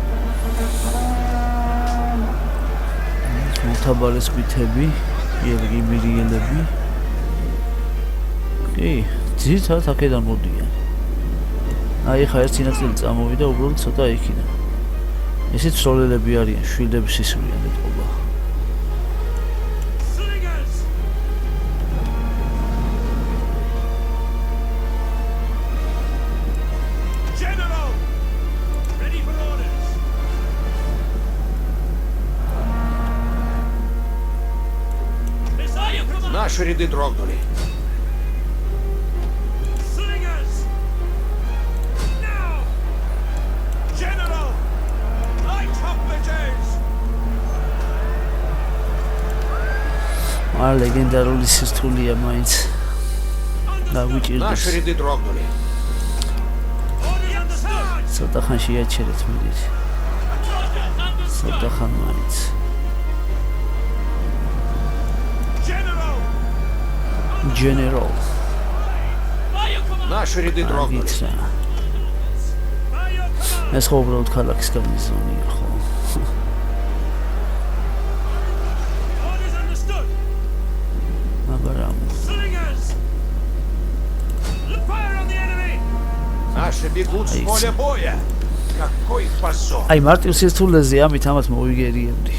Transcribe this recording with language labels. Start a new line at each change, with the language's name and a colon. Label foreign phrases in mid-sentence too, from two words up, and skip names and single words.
Georgian: მოთაბარეს ბითები, იერგიმირიელები. კი, ძირითადად აქედან მოდიან. აი ხა ერთი ნაწილი წამოვიდა უბრალოდ ცოტა იქიდან. ესეც სოლელები არიან, შვილების ისვრიან ეთყობა.
English: Slingers! General! Ready for orders! Messiah, come on!
Russian: Наши ряды дрогнули.
English: Slingers! Now! General! Light hoplites!
Georgian: ლეგენდარული სირთულეა მაინც.
Russian: Наши ряды дрогнули.
English: Order understood!
Georgian: ცოტა ხან შეაჩერეთ მიდით. ცოტა ხან მაინც.
English: General! General. Наши ряды дрогнули.
Georgian: გითხრა.
English: By your command!
Georgian: ეს ხო უბრალოდ ქალაქის გარნიზონია ხო?
English: Orders understood!
Georgian: მაგრამ
English: Slingers! Fire on the enemy!
Russian: Наши бегут с поля боя. Какой позор.
Georgian: აი მარტივ სირთულეზე ამით ამათ მოვიგერიებდი.